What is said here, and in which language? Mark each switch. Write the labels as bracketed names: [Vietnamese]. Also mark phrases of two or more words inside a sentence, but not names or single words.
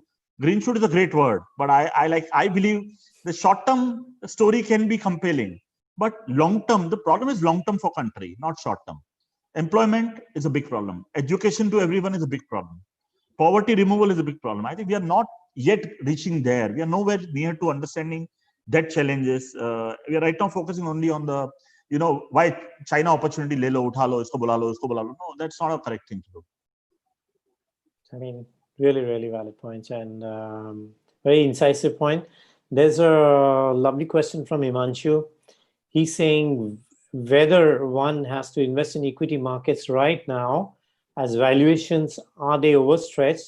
[English] Green shoot is a great word, but I believe the short-term story can be compelling, but long-term, the problem is long-term for country, not short-term. Employment is a big problem. Education to everyone is a big problem. Poverty removal is a big problem. I think we are not yet reaching there. We are nowhere near to understanding that challenges. We are right now focusing only on the, why China opportunity, [Hindi] le lo, utha lo, isko bula lo, isko bula lo. [English] No, that's not a correct thing to do. I mean, really valid points, and very incisive point. There's a lovely question from Imanshu. He's saying whether one has to invest in equity markets right now, as valuations, are they overstretched?